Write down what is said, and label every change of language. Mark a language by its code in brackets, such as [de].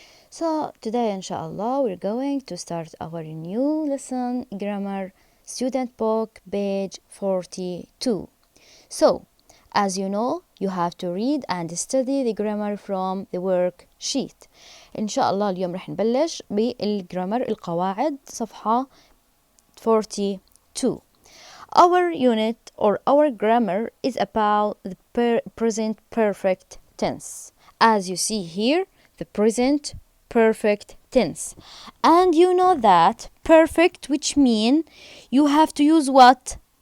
[en] So, today, inshallah, we're going to start our new lesson grammar student book, page 42. So, as you know, you have to read and study the grammar from the worksheet. [ar] إن شاء الله اليوم رح نبلش بالجرامر القواعد صفحة 42. [en] Our unit or our grammar is about the present perfect tense. As you see here, the present perfect tense. And you know that perfect, which mean you have to use what?